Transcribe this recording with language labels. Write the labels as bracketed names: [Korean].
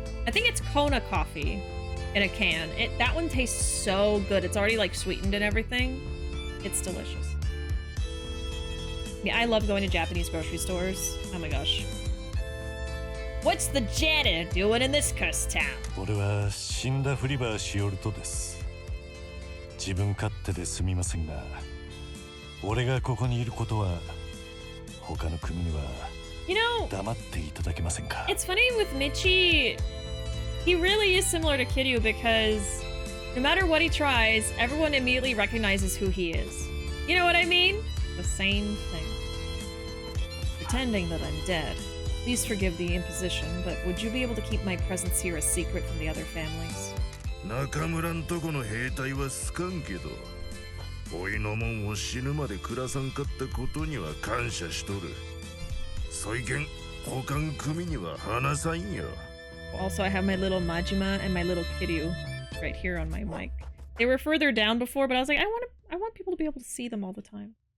[English] I think it's Kona coffee in a can. That one tastes so good. It's already like sweetened and everything. It's delicious. Yeah, I love going to Japanese grocery stores. Oh my gosh. What's the janitor doing in this cursed town? [Japanese] 俺は死んだフリバーしよるとです。自分勝手ですみませんが、俺がここにいることは他の組には [English] You know, [Japanese] 黙っていただけませんか。 [English] it's funny with Michi, he really is similar to Kiryu because no matter what he tries, everyone immediately recognizes who he is. You know what I mean? The same thing. Pretending that I'm dead. Please forgive the imposition, but would you be able to keep my presence here a secret from the other families? [Japanese] 中村んとこの兵隊は好かんけど、おいのもんを死ぬまで暮らさんかったことには感謝しとる。そいけん、他ん組には話さんよ。 [English] Also, I have my little Majima and my little Kiryu right here on my mic. They were further down before, but I was like, I want people to be able to see them all the time.